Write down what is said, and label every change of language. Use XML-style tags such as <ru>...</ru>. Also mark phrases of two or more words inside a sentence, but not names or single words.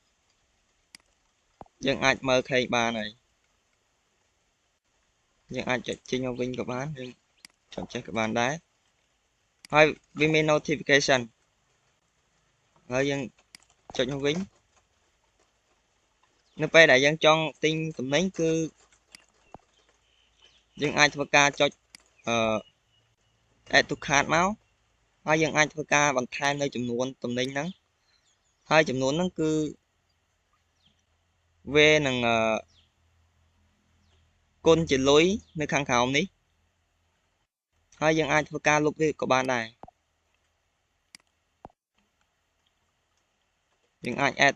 <km>យើងអាចមើលឃើញបានហើយយើងអាចចុចចេញមកវិញក៏បានយើងចុចចេះក៏បានដែរហើយវាមាន notification ហើយយើងចុចមកវិញនៅពេលដែលយើងចង់ទិញទំនិញគឺ យើងអាចធ្វើការចុច</km> <en>add to cart</en> <km>មកហើយយើងអាចធ្វើការបន្ថែមនៅចំនួនទំនិញហ្នឹងហើយចំនួនហ្នឹងគឺវានឹង គុណជាលុយនៅខាងក្រោមនេះហើយយើងអាចធ្វើការលុបវាក៏បានដែរយើងអាច add</km>